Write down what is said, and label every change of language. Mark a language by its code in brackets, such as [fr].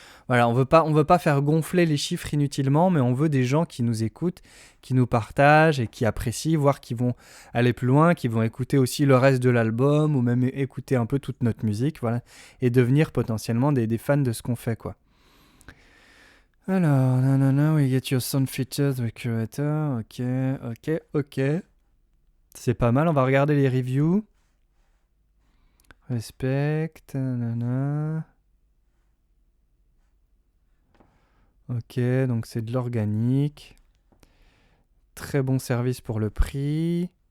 [fr] Voilà, on veut pas faire gonfler les chiffres inutilement, mais on veut des gens qui nous écoutent, qui nous partagent et qui apprécient, voire qui vont aller plus loin, qui vont écouter aussi le reste de l'album, ou même écouter un peu toute notre musique, voilà, et devenir potentiellement des fans de ce qu'on fait, quoi. [en] Alors, we get your sound features with curator, ok. [fr] C'est pas mal, on va regarder les reviews. Respect, nanana. Ok, donc c'est de l'organique. Très bon service pour le prix.